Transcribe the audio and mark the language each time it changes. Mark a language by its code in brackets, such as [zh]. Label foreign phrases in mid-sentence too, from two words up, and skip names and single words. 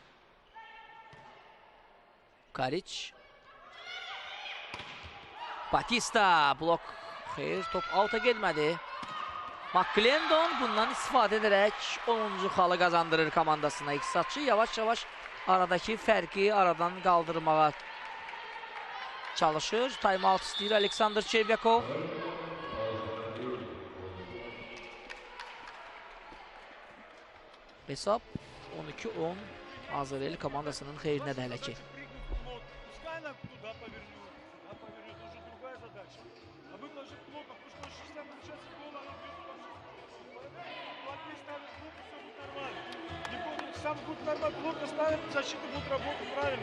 [az] Karic. Batista. Blok. Xeyr, top out'a getmədi. McClendon bundan istifadə edərək 10-cu xalı qazandırır komandasına. İqtisadçı yavaş-yavaş aradakı fərqi aradan qaldırmağa çalışır. Time-out istəyir Aleksandr Çervyakov. Hesab 12-10 Azərbaycan komandasının xeyrinə də hələ ki. [ru] Пускай она туда повернет, уже другая задача. А выложить плотно, потому что 60 получается гол, она бьет плотнее ставит блок, все будет нормально. Не будет, сам будет нормально, плотно ставит, защита будет работать правильно.